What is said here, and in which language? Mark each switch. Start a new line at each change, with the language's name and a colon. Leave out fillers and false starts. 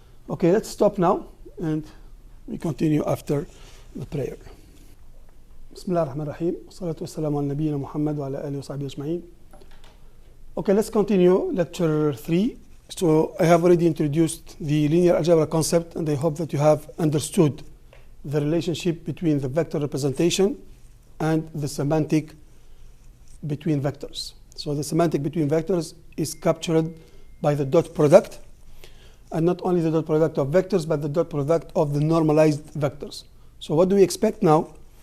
English: Okay, let's stop now and we continue after the prayer.
Arabic: بسم الله الرحمن الرحيم والصلاة والسلام على نبينا محمد وعلى آله وصحبه أجمعين.
English: Okay, let's continue lecture 3. So I have already introduced the linear algebra concept and I hope that you have understood the relationship between the vector representation and the semantic between vectors. So the semantic between vectors is captured by the dot product, and not only the dot product of vectors but the dot product of the normalized vectors. So what do we expect now?